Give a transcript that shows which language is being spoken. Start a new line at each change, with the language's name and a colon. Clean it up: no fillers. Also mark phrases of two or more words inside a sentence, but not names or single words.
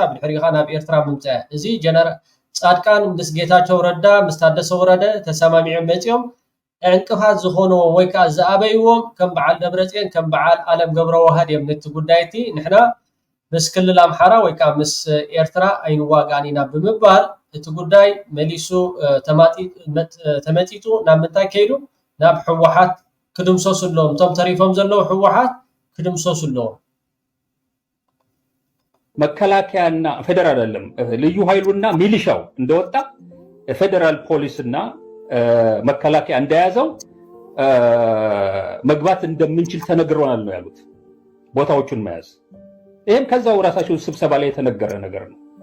Tigrinya: ብድሕሪኻ ናብ ኤርትራ ምምፃእ እዚ ጀነራል ጻድቃን ምስ ጌታቸው ረዳ ምስ ታደሰ ወረደ ተሰማሚዖም መፅኦም እንቅፋት ዝኾነዎ ወይ ከዓ ዝኣበይዎም ከም በዓል ደብረፅዮን ከም በዓል ኣለም ገብረ ዋህድ እዮም ነቲ ጉዳይቲ ንሕና ምስ ክልል ኣምሓራ ወይ ከዓ ምስ ኤርትራ ኣይንዋጋእን ኢና ብምባል እቲ ጉዳይ መሊሱ ተመጢጡ ናብ ምንታይ ከይዱ ናብ ሕወሓት ክድምሰሱሎም ቶም ተሪፎም ዘለው ሕወሓት ክድምሰሱሎም
Amharic: መከላከያና ፌደራል አይደለም ልዩ ኃይሉና ሚሊሻው እንደወጣ ፌደራል ፖሊስና መከላከያ እንደያዘው መግባት እንደምንችል ተነግሮናል ነው ያሉት ቦታዎቹን መያዝ ይሄም ከዛው ራሳቸው ስብሰባ ላይ የተነገረ ነገር ነው